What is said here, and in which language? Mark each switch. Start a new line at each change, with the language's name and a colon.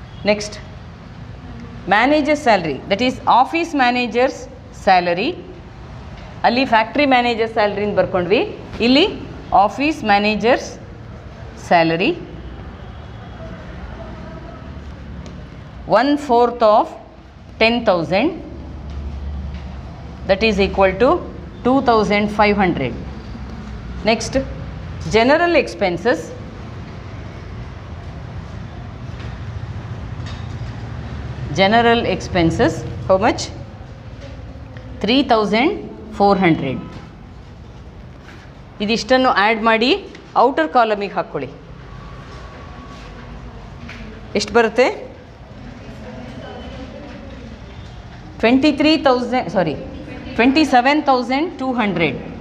English: Next manager salary, that is office managers salary.
Kannada: ಅಲ್ಲಿ factory manager ಸ್ಯಾಲ್ರಿನ ಬರ್ಕೊಂಡ್ವಿ, ಇಲ್ಲಿ office managers salary.
English: 1/4 of 10,000, that is equal to 2,500. Next, general expenses. General expenses, how much? 3,400.
Kannada: ಇದಿಷ್ಟನ್ನು add ಮಾಡಿ outer ಕಾಲಮಿಗೆ ಹಾಕ್ಕೊಳ್ಳಿ. ಎಷ್ಟು ಬರುತ್ತೆ?
English: 27,200.